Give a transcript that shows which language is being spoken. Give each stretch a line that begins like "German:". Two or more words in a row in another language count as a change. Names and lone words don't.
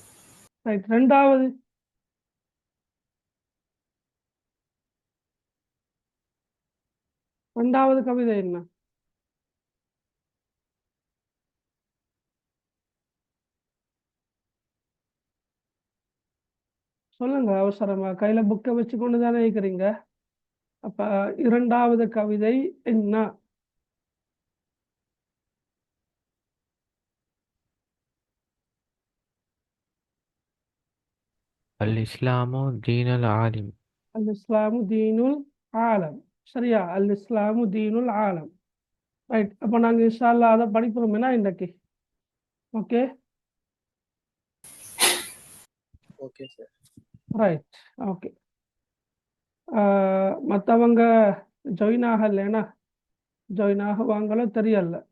Tamil: ரைட். ரெண்டாவது கவிதை என்ன? சொல்லுங்க அவசரமா, கையில புக்கை வச்சு கொண்டு தானே இருக்கிறீங்க. அப்ப இரண்டாவது கவிதை என்ன?
Arabic: الإسلام دين العالم. الإسلام دين العالم. சரியா? الإسلام دين العالم. ரைட்.
Tamil: அப்போ நாங்கள்
Arabic: إن شاء الله
Tamil: அதை படிப்போம்னா இன்றைக்கு. ஓகே.
English: okay sir. right. okay.
Tamil: மற்றவங்க ஜாயின் ஆகலைன்னா ஜாயின் ஆகுவாங்களோ தெரியல.